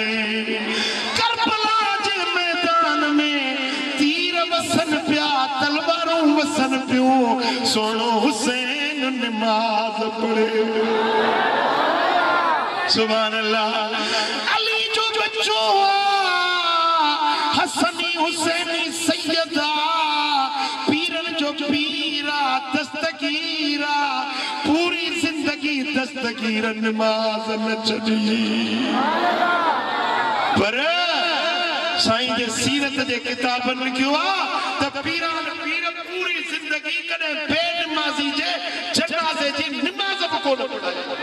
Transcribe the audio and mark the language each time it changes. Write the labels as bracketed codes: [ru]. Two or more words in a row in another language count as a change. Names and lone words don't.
[sd] करबला जे मैदान में तीर वसन पिया, तलवारूं वसन पियूं, सोनो हुसैन नमाज पढ़े। [ar] سبحان الله. [sd] अली जो बच्चो हसनी हुसैनी सैयदा, पीरन जो पीरा दस्तगीरा, पूरी जिंदगी दस्तगीर नमाज न छॾी। पर साईं जे सीरत जे किताबनि लिखियो आहे त पीरान पीर पूरी जिंदगी कॾहिं बेनमाज़ी जे जनाज़े जी नमाज बि कोन पढ़ाई।